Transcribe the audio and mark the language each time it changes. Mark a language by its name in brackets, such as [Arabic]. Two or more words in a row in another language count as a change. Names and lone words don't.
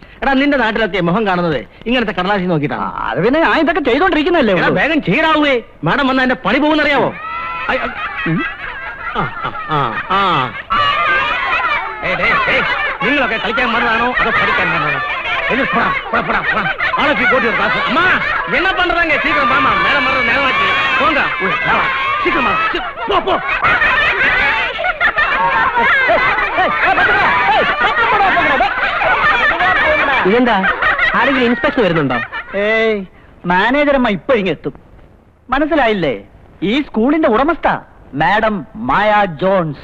[Malayalam] എടാ നിന്റെ നാട്ടിലെത്തിയ മുഖം കാണുന്നത് ഇങ്ങനത്തെ കടലാസി നോക്കിയിട്ടാണ്. അത് പിന്നെ ഞാൻ ഇതൊക്കെ ചെയ്തോണ്ടിരിക്കുന്നല്ലേ എടാ വേഗം ചെയ്യടാവേ, മാഡം വന്ന എന്റെ പണി പോകുന്നറിയാവോ? നിങ്ങളൊക്കെ കളിക്കാൻ വന്നതാണോ അതോ പഠിക്കാൻ വന്നതാണോ? [Tamil] ஆளுக்கு போட்டு ஒரு காசு. அம்மா என்ன பண்றாங்க? சீக்கிரம் வாமா, மேடம் வர்றது நேரமாச்சு. போங்க சீக்கிரமா போ போ. [Malayalam] ഇതെന്താ ആരെങ്കിലും ഇൻസ്പെക്ഷൻ വരുന്നുണ്ടോ? ഏയ് മാനേജറമ്മ ഇപ്പൊ ഇങ്ങെത്തും. മനസ്സിലായില്ലേ? ഈ സ്കൂളിന്റെ ഉടമസ്ഥ മാഡം മായ ജോൺസ്.